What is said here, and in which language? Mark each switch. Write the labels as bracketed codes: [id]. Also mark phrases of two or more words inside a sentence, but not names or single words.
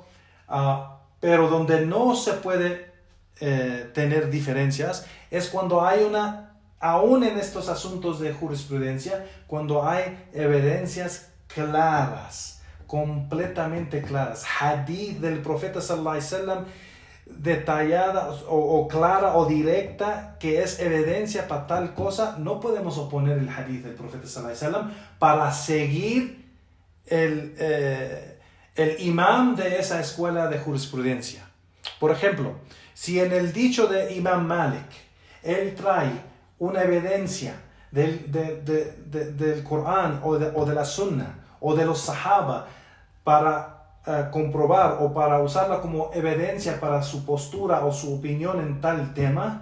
[es] Pero donde no se puede tener diferencias es cuando hay aún en estos asuntos de jurisprudencia, cuando hay evidencias claras, completamente claras, hadith del profeta [ar] صلى الله عليه وسلم [es] detallada o clara o directa, que es evidencia para tal cosa, no podemos oponer el hadith del profeta [ar] صلى الله عليه وسلم [es] para seguir el imam de esa escuela de jurisprudencia. Por ejemplo, si en el dicho de Imam Malik él trae una evidencia del Corán o de la Sunna o de los Sahaba para comprobar o para usarla como evidencia para su postura o su opinión en tal tema.